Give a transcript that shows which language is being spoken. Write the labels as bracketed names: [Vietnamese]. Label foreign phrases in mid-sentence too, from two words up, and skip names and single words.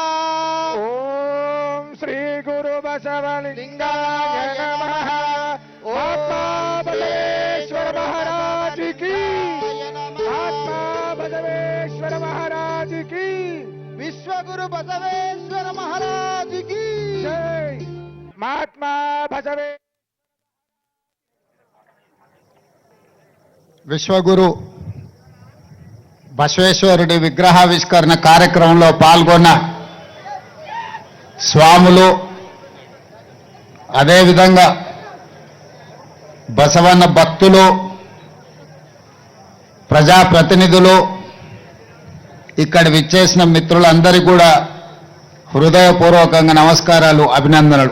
[Sanskrit] ओम श्री गुरु बसवलिंगाय नमः. [Hindi] महात्मा बसवेश्वर महाराज की. महात्मा बसवेश्वर महाराज की. विश्वगुरु बसवेश्वर महाराज की जय. महात्मा बसवे [Telugu] విశ్వగురు బసవేశ్వరుడి విగ్రహావిష్కరణ కార్యక్రమంలో పాల్గొన్న స్వాములు, అదేవిధంగా బసవన్న భక్తులు, ప్రజాప్రతినిధులు, ఇక్కడ విచ్చేసిన మిత్రులందరికీ కూడా హృదయపూర్వకంగా నమస్కారాలు, అభినందనలు.